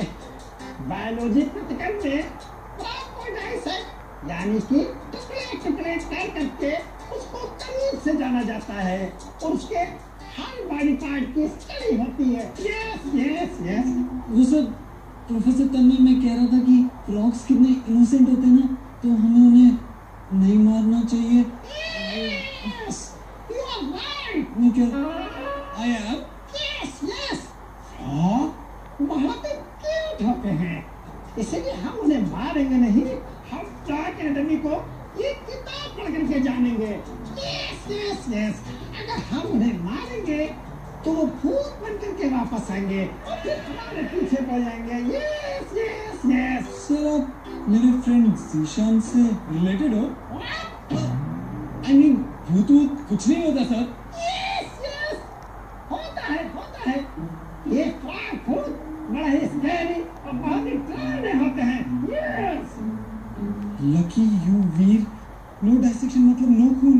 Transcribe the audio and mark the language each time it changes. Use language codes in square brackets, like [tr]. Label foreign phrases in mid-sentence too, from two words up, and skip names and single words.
[en] biology practical [hi] में फ्रॉग को डाइसेक्ट यानी कि टुकड़े कर करके उसको करीब से जाना जाता है और उसके हर [en] body part [hi] की स्टडी होती है। [en] yes yes yes. [hi] वो सर प्रोफेसर तन्मय, मैं कह रहा था कि फ्रॉग्स कितने इनोसेंट होते हैं ना। तो हमें उन्हें नहीं मारना चाहिए। [en] Yes, you are right. [hi] मैं क्या [en] I am? Yes, yes. [hi] बहुत क्यूट होते हैं, इसलिए हम उन्हें मारेंगे नहीं, हम स्टार अकेडमी को ये किताब पढ़ करके जानेंगे। [en] Yes, yes, yes. [hi] अगर हम उन्हें मारेंगे तो वो भूत बन करके वापस आएंगे और फिर हमारे पीछे पड़ जाएंगे। [en] Yes, yes, yes. [hi] सर आप मेरे फ्रेंड जीशान से रिलेटेड हो? [en] I mean, [hi] भूत कुछ नहीं होता सर। [en] Yes, yes. [hi] होता है। ये फ्रॉग भूत बड़ा ही स्कैरी और बहुत ही डरावने होते हैं। [en] Yes. lucky you वीर, no dissection मतलब no खून।